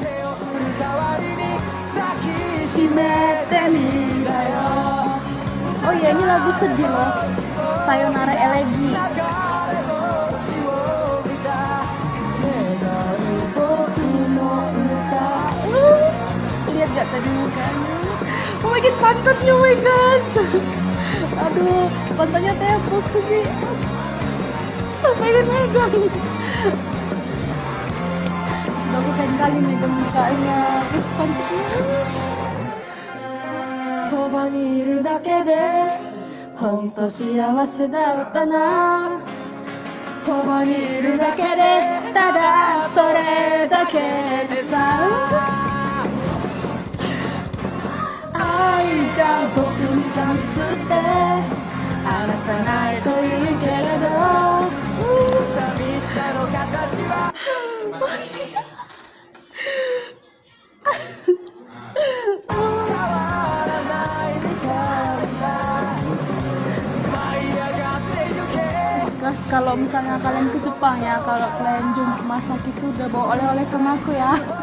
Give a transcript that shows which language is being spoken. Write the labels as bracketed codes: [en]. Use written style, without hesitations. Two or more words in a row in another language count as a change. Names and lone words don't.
[id] Oh iya, ini lagu sedih loh. Sayonara Elegy. Lihat gak tadi mukanya? [en] Oh my god, pantatnya, oh my god. [id] Aduh, pantatnya tepos tuh sih. Pengen megang. Udah aku pengen kali megang mukanya. Terus pantatnya. [ja] そばにいるだけでほんと幸せだったな。そばにいるだけでただそれだけでさ。愛が僕に関して話さないといいけれど寂しさの形は [id] Guys, kalau misalnya kalian ke Jepang ya, kalau kalian jumpa Masaki sudah bawa oleh-oleh sama aku ya.